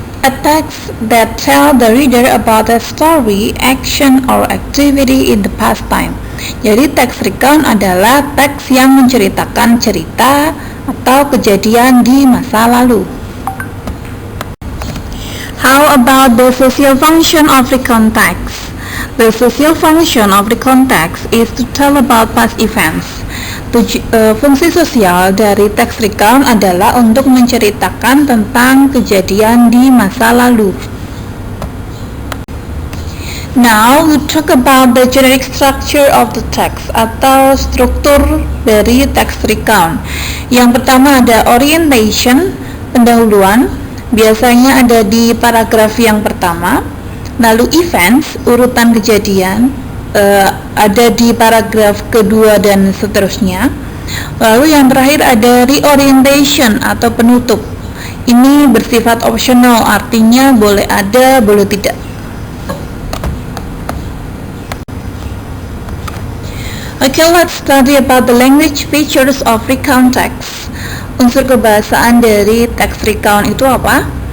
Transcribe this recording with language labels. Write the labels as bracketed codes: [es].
[en] A text that tell the reader about a story, action, or activity in the past time. [id] Jadi text recount adalah teks yang menceritakan cerita atau kejadian di masa lalu. [en] How about the social function of recount text? The social function of recount text is to tell about past events. [id] Fungsi sosial dari text recount adalah untuk menceritakan tentang kejadian di masa lalu. [en] Now we talk about the generic structure of the text [id] atau struktur dari [en] text recount. [id] Yang pertama ada orientation, pendahuluan, biasanya ada di paragraf yang pertama. Lalu events, urutan kejadian, ada di paragraf kedua dan seterusnya. Lalu yang terakhir ada reorientation atau penutup. Ini bersifat optional, artinya boleh ada, boleh tidak. [en] Okay, let's study about the language features of recount text. [id] Unsur kebahasaan dari text recount itu apa?